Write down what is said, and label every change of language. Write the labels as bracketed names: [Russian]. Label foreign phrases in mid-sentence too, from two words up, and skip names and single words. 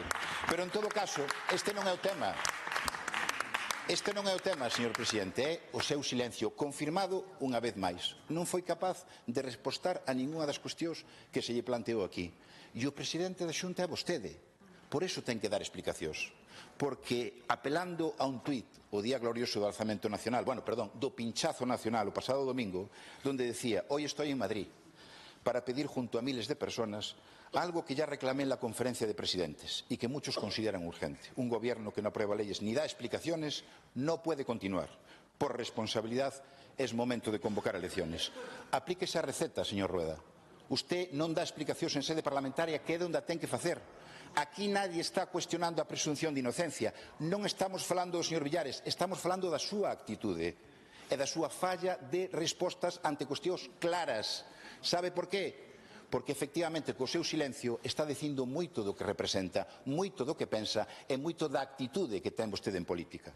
[Galician] Pero en todo caso, este non é o tema. Este non é o tema, señor presidente, é o seu silencio confirmado unha vez máis. Non foi capaz de respostar a ningunha das cuestións que se lle planteou aquí. E o presidente da Xunta é vostede. Por iso ten que dar explicacións. Porque apelando a un tuit o día glorioso do alzamento nacional, do pinchazo nacional o pasado domingo, [Spanish] donde decía, hoy estoy en Madrid para pedir junto a miles de personas algo que ya reclamé en la conferencia de presidentes y que muchos consideran urgente. Un gobierno que no aprueba leyes ni da explicaciones no puede continuar. Por responsabilidad es momento de convocar elecciones. Aplique esa receta, señor Rueda. [Galician] Usted non dá explicacións en sede parlamentaria, que é onde a ten que facer. Aquí [Spanish] nadie está cuestionando [Galician] a presunción de inocencia. Non estamos falando do señor Villares, estamos falando da súa actitude e da súa falla de respostas ante cuestións claras. Sabe por qué? Porque efectivamente co seu silencio está dicindo moito do que representa, moito do que pensa e moito da actitude que ten vostede en política.